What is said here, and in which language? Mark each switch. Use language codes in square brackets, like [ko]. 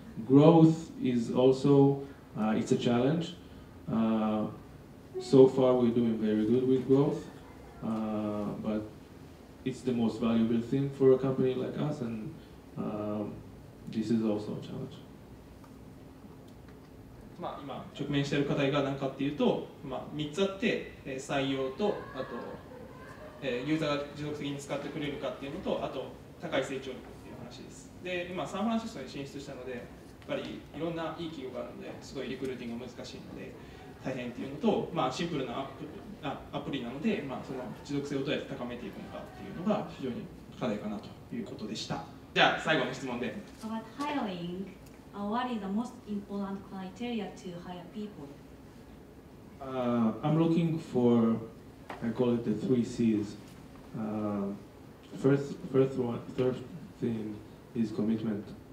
[en] Growth is also, it's a challenge. So far we're doing very good with growth, but it's the most valuable thing for a company like us, and this is also a challenge. [ja] 今直面している課題が何かっていうと、3つあって、採用と、あと、ユーザーが持続的に使ってくれるかっていうのと、あと高い成長力っていう話です。で、今サンフランシスコに進出したので、やっぱりいろんないい企業があるので、すごいリクルーティングが難しいので大変っていうのと、シンプルなアプリなので、その持続性をどうやって高めていくのかっていうのが非常に課題かなということでした。じゃあ最後の質問で。 [en] About hiring, what is the most important criteria to hire people? I'm looking for, I call it the 3 C's. First thing is commitment.